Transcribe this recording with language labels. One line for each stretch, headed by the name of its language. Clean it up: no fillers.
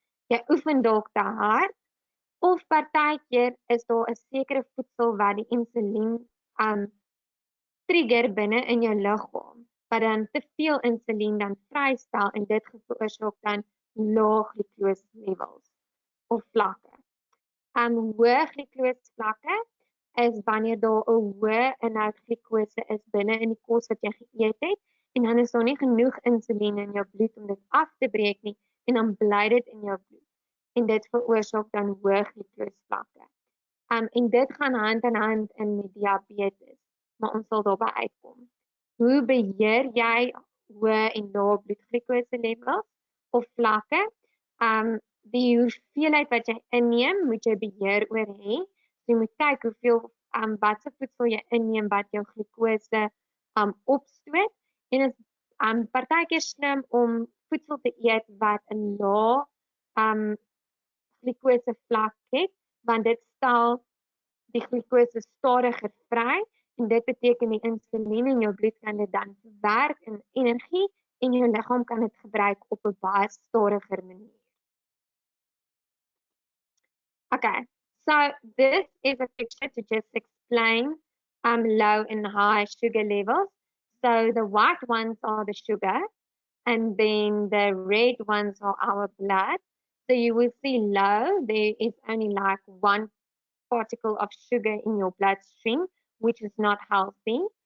Afrikaans: Jy oefen dalk te hard, of partykeer is daar 'n sekere voedsel wat die insulien trigger binne in jou liggaam, wat dan te veel insulien dan vrystel en dit veroorsaak dan lae glikose levels of vlakke. Hoë glikose vlakke is wanneer daar 'n hoë inhoud glikose is binne in die kos wat jy geëet het, en dan is daar nie genoeg insulien in jou bloed om dit af te breek nie, en dan bly dit in jou bloed. En dit veroorsaak dan hoë glikose vlakke. En dit gaan hand in hand in met diabetes, maar ons sal daarby uitkom. Hoe beheer jy hoë en lae bloedglukose levels of vlakke? Die hoeveelheid wat jy inneem, moet jy beheer oor hê. So jy moet kyk hoeveel wat se voedsel jy inneem wat jou glikose opstoot. En dit is partykeer slim om voedsel te eet wat 'n lae glikose vlak het, want dit stel die glikose stadiger vry, en dit beteken die insulien in jou bloed kan dit dan verwerk in energie, en jou liggaam kan dit gebruik op 'n baie stadiger manier.
English: Okay, so this is a picture to just explain low and high sugar levels. So the white ones are the sugar, and then the red ones are our blood. So you will see low, there is only like 1 particle of sugar in your bloodstream, which is not healthy.